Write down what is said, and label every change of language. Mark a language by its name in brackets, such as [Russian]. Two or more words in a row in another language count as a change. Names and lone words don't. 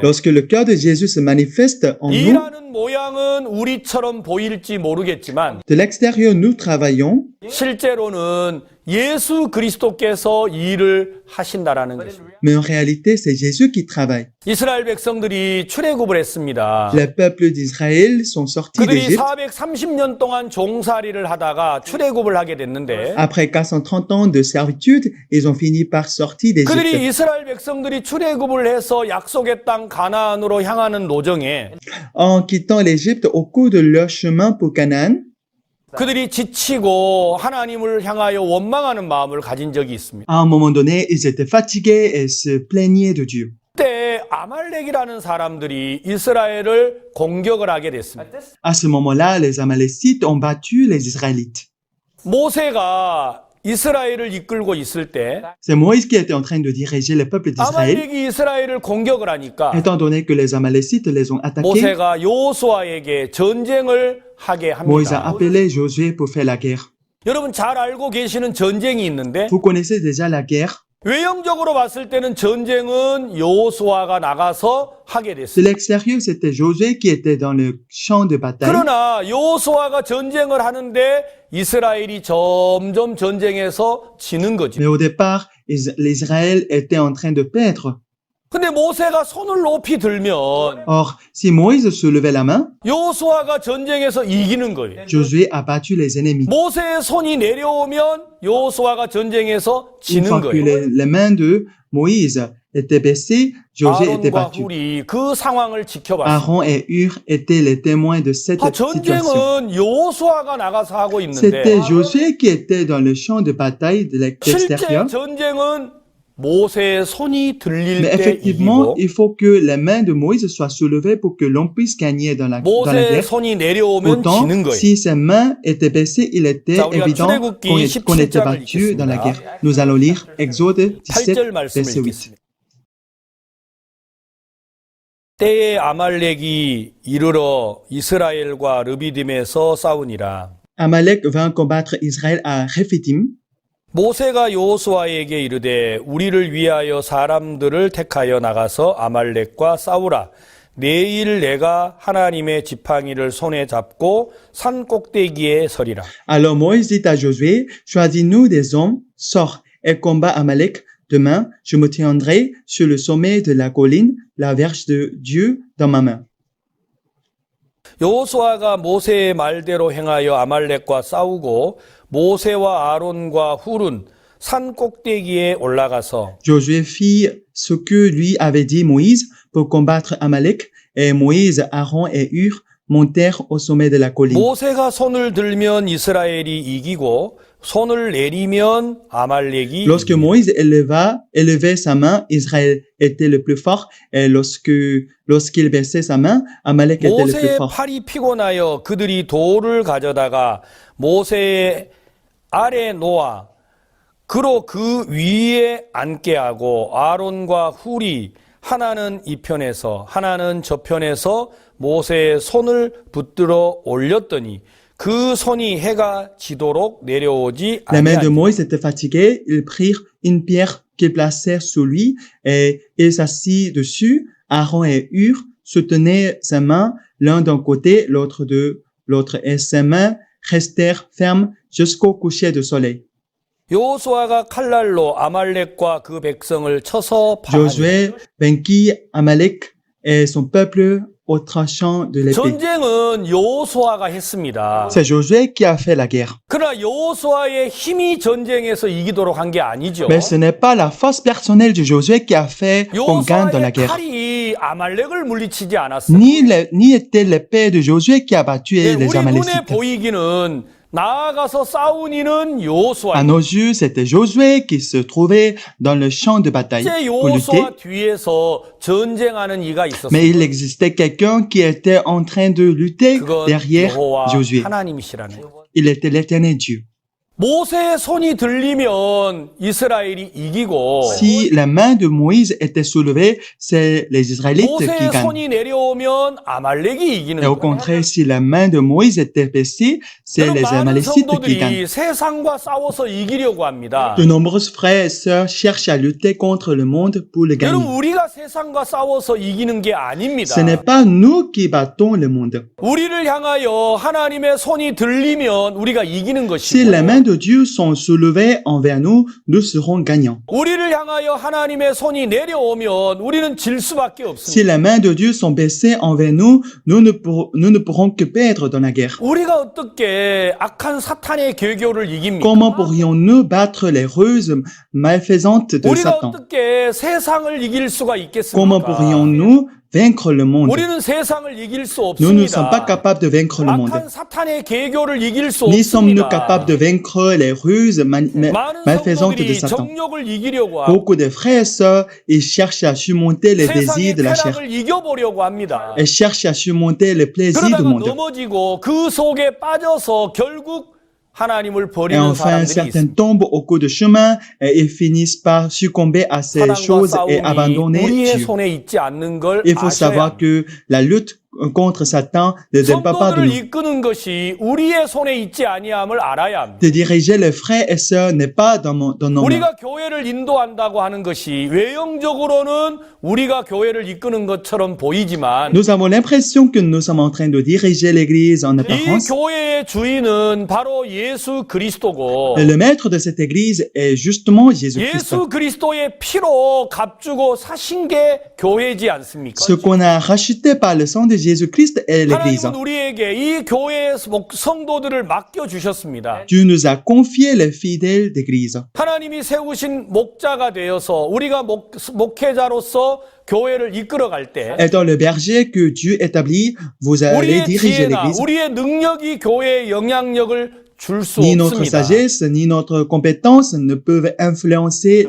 [French] Lorsque le cœur de Jésus se manifeste en nous, [Korean] 일하는 모양은 우리처럼 보일지 모르겠지만 [French] de l'extérieur, nous travaillons, [Korean] 실제로는 예수 그리스도께서 일을 하신다라는 것입니다. [French] mais en réalité, c'est Jésus qui travaille. [Korean] 이스라엘 백성들이 출애굽을 했습니다. [French] Les peuples d'Israël sont sortis [Korean] 그들이 [French] d'Égypte. [Korean] 430년 동안 종살이를 하다가 출애굽을 하게 됐는데 [French] Après 430 ans de servitude, ils ont fini par sortir [Korean] 그들이 [French] d'Égypte. [Korean] 이스라엘 백성들이 출애굽을 해서 약속의 땅 가나안으로 향하는 노정에 [French] En quittant l'Égypte au cours de leur chemin pour Canaan, [Korean] 그들이 지치고 하나님을 향하여 원망하는 마음을 가진 적이 있습니다. [French] à un moment donné, ils étaient fatigués et se plaignaient de Dieu. [Korean] 그때 아말렉이라는 사람들이 이스라엘을 공격을 하게 됐습니다. [French] À ce moment-là, les Amalécites ont battu les Israélites. [Korean] 모세가 이스라엘을 이끌고 있을 때 [French] C'est Moïse qui était en train de diriger le peuple d'Israël. [Korean] 아말렉이 이스라엘을 공격을 하니까 [French] Étant donné que les Amalécites les ont attaqués, [Korean] 모세가 여호수아에게 전쟁을 하게 [French] Moïse a [Korean] 합니다. [French] appelé Josué pour faire la guerre. [Korean] 여러분 잘 알고 계시는 전쟁이 있는데 [French] Vous connaissez déjà la guerre. [Korean] 외형적으로 봤을 때는 전쟁은 여호수아가 나가서 하게 [French] De [Korean] 됐어요. [French] l'extérieur, c'était Josué qui était dans le champ de bataille. [Korean] 그러나 여호수아가 전쟁을 하는데 이스라엘이 점점 전쟁에서 지는 거죠. [French] Mais au départ, l'Israël était en train de perdre. [Korean] 근데 모세가 손을 높이 들면 [French] Or, si Moïse soulevait la main, [Korean] 여호수아가 전쟁에서 이기는 거예요. [French] Josué a battu les ennemis. [Korean] 모세의 손이 내려오면 여호수아가 전쟁에서 [French] Une [Korean] 지는 [French] fois que [Korean] 거예요. [French] les mains de Moïse étaient baissées, Josué était [Korean] 아론과 [French] battu. [Korean] 훌이 그 상황을 지켜봤어요. [French] Aaron et Hur étaient les témoins de cette situation. [Korean] 전쟁은 여호수아가 나가서 하고 [French] C'était [Korean] 있는데 [French] Josué qui était dans le champ de bataille de [Korean] 실제 [French] l'extérieur. [Korean] 전쟁은 모세의 손이 들릴 [French] Mais [Korean] 때 [French] effectivement, [Korean] 이기고 [French] il faut que les mains de Moïse soient soulevées pour que l'on puisse gagner dans la [Korean] 모세의 [French] guerre. [Korean] 손이 내려오면 [French] Pourtant, [Korean] 지는 거예요. [French] si ses mains étaient baissées, il était [Korean] 자, 우리가 [French] évident [Korean] 출애굽기 [French] qu'on était [Korean] 17장을 [French] battu dans la [Korean] 읽겠습니다. [French] guerre. Nous allons lire Exode 17, [Korean] 8절 말씀을 [French] verset 8. [Korean] 읽겠습니다. 때에 아말렉이 이르러 이스라엘과 르비딤에서 싸우니라. [French] Amalek vint combattre Israël à Rephidim. [Korean] 모세가 여호수아에게 이르되 우리를 위하여 사람들을 택하여 나가서 아말렉과 싸우라. 내일 내가 하나님의 지팡이를 손에 잡고 산 꼭대기에 서리라. [French] Alors Moïse dit à Josué, choisis-nous des hommes, sors et combat Amalek. Demain, je me tiendrai sur le sommet de la colline, la verge de Dieu dans ma main. [Korean] 여호수아가 모세의 말대로 행하여 아말렉과 싸우고 모세와 아론과 훌은 산 꼭대기에 올라가서 [French] Josué fit ce que lui avait dit Moïse pour combattre Amalek, et Moïse, Aaron et Hur montèrent au sommet de la colline. [Korean] 모세가 손을 들면 이스라엘이 이기고 손을 내리면 아말렉이 [French] Lorsque [Korean] 이깁니다. [French] Moïse élevait sa main, Israël était le plus fort, et lorsqu'il baissait sa main, Amalek était le plus [Korean] 모세의 [French] fort. [Korean] 팔이 피곤하여 그들이 돌을 가져다가 모세의 아래 놓아 그로 그 위에 앉게 하고 아론과 훌이 하나는 이 편에서 하나는 저 편에서 모세의 손을 붙들어 올렸더니 그 손이 해가 지도록 내려오지 [French] La main de [Korean] 아니하니 [French] Moïse était fatiguée, ils prirent une pierre qu'ils placèrent sous lui, et il s'assit dessus. Aaron et Hur soutenaient sa main, l'un d'un côté, l'autre de l'autre, et ses mains restèrent fermes jusqu'au coucher du soleil. [Korean] 여호수아가 칼날로 아말렉과 그 백성을 쳐서 파하니 [French] Josué vainquit Amalek et son peuple au tranchant de l'épée. [Korean] 전쟁은 여호수아가 했습니다. [French] C'est Josué qui a fait la guerre. [Korean] 그러나 여호수아의 힘이 전쟁에서 이기도록 한 게 아니죠. [French] Mais ce n'est pas la force personnelle de Josué qui a fait qu'on gagne dans la [Korean] 여호수아의 [French] guerre. [Korean] 칼이 아말렉을 물리치지 않았습니다. [French] Ni était l'épée de Josué qui a battu [Korean] 네, [French] les [Korean] 우리 눈에 [French] Amalécites. [Korean] 보이기는 나아가서 싸운 이는 [French] À [Korean] 여호수아. [French] nos yeux, c'était Josué qui se trouvait dans le champ de bataille [Korean] 이제 [French] pour lutter. [Korean] 여호수아 뒤에서 전쟁하는 이가 [French] Mais [Korean] 있었어요. [French] il existait quelqu'un qui était en train de lutter [Korean] 그건 [French] derrière [Korean] 여호와 [French] Josué. [Korean] 하나님이시라는 거예요. [French] Il était l'éternel Dieu. [Korean] 모세의 손이 들리면 이스라엘이 이기고 [French] Si la main de Moïse était soulevée, c'est les Israélites qui [Korean] 모세의 [French] gagnent. [Korean] 손이 내려오면 아말렉이 이기는 [French] Et au [Korean] 거예요. [French] contraire, si la main de Moïse était baissée, c'est les [Korean] 많은 [French] Amalécites qui [Korean] 성도들이 [French] gagnent. [Korean] 세상과 싸워서 이기려고 합니다. [French] De nombreux frères et sœurs cherchent à lutter contre le monde pour le [Korean] 여러분 [French] gagner. [Korean] 우리가 세상과 싸워서 이기는 게 아닙니다. [French] Ce n'est pas nous qui battons le monde. [Korean] 우리를 향하여 하나님의 손이 들리면 우리가 이기는 [French] Si les [Korean] 것이고 [French] mains de Dieu sont soulevées envers nous, nous serons gagnants. [Korean] 우리를 향하여 하나님의 손이 내려오면 우리는 질 수밖에 [French] Si [Korean] 없습니다. [French] les mains de Dieu sont baissées envers nous, nous ne pourrons que perdre dans la guerre. [Korean] 우리가 어떻게 악한 사탄의 계교를 이깁니까? [French] Comment pourrions-nous battre les ruses malfaisantes de [Korean] 우리가 [French] Satan? [Korean] 어떻게 세상을 이길 수가 [French] Comment [Korean] 있겠습니까? [French] pourrions-nous vaincre le monde? [Korean] 우리는 세상을 이길 수 [French] Nous ne sommes pas [Korean] 없습니다. [French] capables de vaincre le monde. [Korean] 악한 사탄의 계교를 이길 수 [French] Ni sommes-nous [Korean] 없습니다. [French] capables de vaincre les ruses [Korean] 많은 [French] malfaisantes de [Korean] 성도들이 [French] Satan. [Korean] 정욕을 이기려고 하고 [French] Beaucoup de frères et sœurs, ils cherchent à surmonter les [Korean] 세상의 [French] désirs de la chair. [Korean] 쾌락을 이겨보려고 합니다. [French] Ils cherchent à surmonter les plaisirs du [Korean] 그러다가 [French] monde. [Korean] 넘어지고 그 속에 빠져서 결국 하나님을 [French] Et [Korean] 버리는 [French] enfin, [Korean] 사람들이 [French] certains [Korean] 있습니다. [French] tombent au cours du chemin et ils finissent par succomber à ces [Korean] 사단과 [French] choses et [Korean] 싸움이 [French] abandonner [Korean] 우리의 [French] Dieu. [Korean] 손에 있지 않는 걸 [French] Il faut [Korean] 아셔야 [French] savoir [Korean] 합니다. [French] que la lutte contre Satan ne dépend pas de [Korean] 성도들을 [French] nous. [Korean] 이끄는 것이 우리의 손에 있지 아니함을 알아야 합니다. [French] De diriger les frères et sœurs n'est pas dans nos mains. [Korean] 우리가 교회를 인도한다고 하는 것이 외형적으로는 우리가 교회를 이끄는 것처럼 보이지만 [French] Nous avons l'impression que nous sommes en train de diriger l'Église en [Korean] 이 [French] apparence. [Korean] 교회의 주인은 바로 예수 그리스도고 [French] Et le maître de cette Église est justement Jésus-Christ. [Korean] 예수 그리스도의 피로 값주고 사신 게 교회지 않습니까? [French] Ce qu'on a racheté par le sang de Jésus-Christ est l'Église. [Korean] 하나님은 우리에게 이 교회의 성도들을 맡겨 주셨습니다. [French] Dieu nous a confié les fidèles d'Église. [Korean] 하나님이 세우신 목자가 되어서 우리가 목회자로서 교회를 이끌어갈 때 [French] Étant le berger que Dieu établit, vous allez [Korean] 우리의 [French] diriger [Korean] 지혜나 [French] l'Église. [Korean] 우리의 능력이 교회에 영향력을 줄 수 [French] Ni notre [Korean] 없습니다. [French] sagesse, ni notre compétence ne peuvent influencer